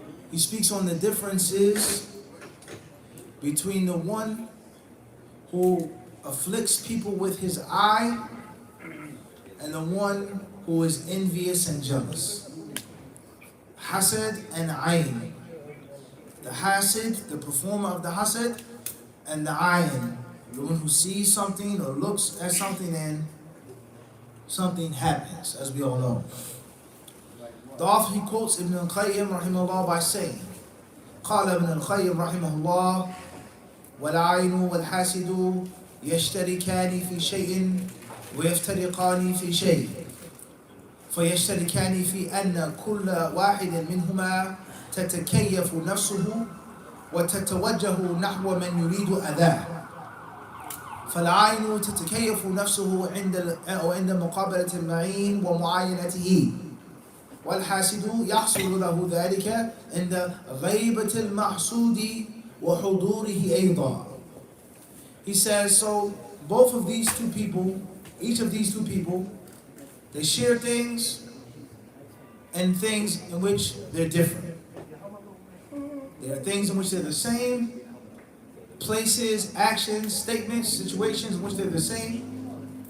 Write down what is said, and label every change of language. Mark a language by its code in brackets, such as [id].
[en] He speaks on the differences between the one who afflicts people with his eye and the one who is envious and jealous. Hasad and ayn. The hasid, the performer of the hasad, and the ayn, the one who sees something or looks at something and something happens, as we all know. The author, he quotes Ibn al-Qayyim rahimahullah by saying, [ar] قال ابن القيم رحمه الله والعين والحاسد يشتركان في شيء ويفترقان في شيء فيشتركان في أن كل واحد منهما تتكيف نفسه وتتوجه نحو من يريد أذاه فالعين تتكيف نفسه عند مقابلة المعين ومعاينته والحاسد يحصل له ذلك عند غيبة المحسود وحضوره أيضا. [en] He says, so both of these two people, each of these two people, they share things and things in which they're different. There are things in which they're the same, places, actions, statements, situations in which they're the same,